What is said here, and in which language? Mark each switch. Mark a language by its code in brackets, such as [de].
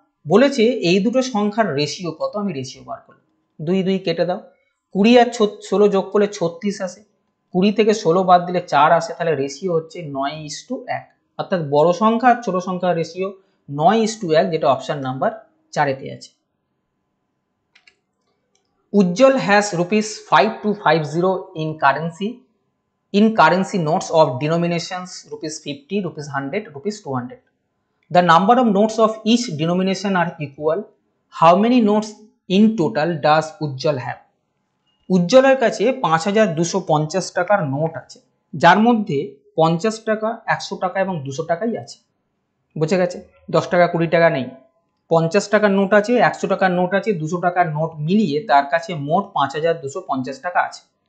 [bn] বলেছে এই দুটো সংখ্যার রেশিও কত, আমি রেশিও বার করলাম, 2 2 কেটে দাও, 20 আর 16 যোগ করলে 36 আসে, 20 থেকে 16 বাদ দিলে 4 আসে, তাহলে রেশিও হচ্ছে 9:1, অর্থাৎ বড় সংখ্যা আর ছোট সংখ্যার রেশিও 9:1, যেটা অপশন নাম্বার 4-তে আছে। [en] Ujjwal has ₹5250 in currency notes of denominations ₹50, ₹100, ₹200. The number of notes of each denomination are equal. How many notes in total does Ujjwal have? [bn] উজ্জ্বলের কাছে 5250 টাকার নোট আছে, যার মধ্যে 50 টাকা 100 টাকা এবং 200 টাকাই আছে। বুঝে গেছে, 10 টাকা 20 টাকা নেই। 50 টাকার নোট আছে, 100 টাকার নোট আছে, 200 টাকার নোট মিলিয়ে তার কাছে মোট 5250 টাকা আছে।